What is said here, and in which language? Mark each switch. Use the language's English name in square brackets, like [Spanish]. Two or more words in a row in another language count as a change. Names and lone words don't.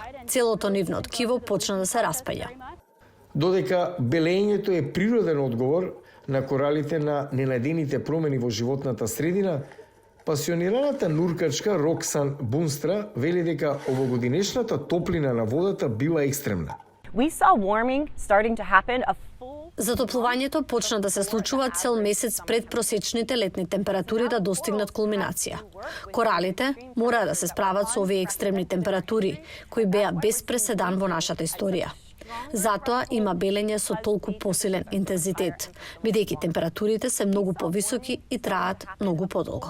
[Macedonian] Целото нивно ткиво почна да се распаѓа. Додека белењето е природен одговор на коралите на ненадените промени во животната средина, пасионираната нуркачка Роксан Бунстра вели дека овогодинешната топлина на водата била екстремна. [English] We saw warming starting to happen a full [Macedonian] Затоплувањето почна да се случува цел месец пред просечните летни температури да достигнат кулминација. Коралите мора да се справат со овие екстремни температури, кои беа без преседан во нашата историја. Затоа има белење со толку посилен интензитет, бидејќи температурите се многу повисоки и траат многу подолго.